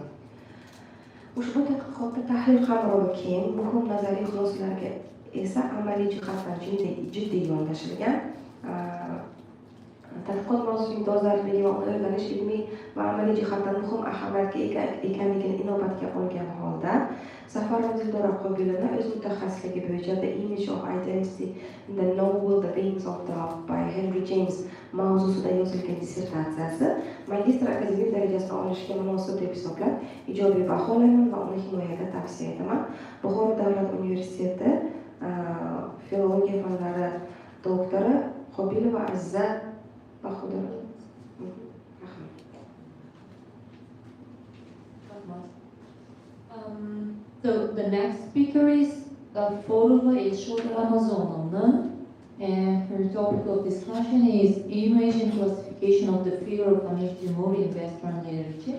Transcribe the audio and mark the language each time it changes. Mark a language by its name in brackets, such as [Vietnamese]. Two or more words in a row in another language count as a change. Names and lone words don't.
[Uzbek] Ushbu tadqiqotda tahlil qamrovi keng, muhim nazariy xulosalarga esa amaliy jihatdan jiddiy yondashilgan. Tadqiqot mavzusining dolzarbligi va uni o'rganish ilmiy va amaliy jihatdan muhim ahamiyatga ega ekanligini inobatga olgan holda Safarova Dildora Qobilova o'z mutaxassisligi bo'yicha The Image of Identity in the Novel The Wings of Love by Henry James mavzusida yozilgan dissertatsiyasi magistr akademik darajasini olishga munosib deb hisoblab ijobiy baholayman va uni himoyaga tavsiya etaman. Buxoro davlat universiteti filologiya fanlari doktori Qobilova Aziza Bahodirova. [English] So the next speaker is Forova Xorijiy Ramazonovna, and her topic of discussion is image and classification of the figure of Amir Temur in Western literature.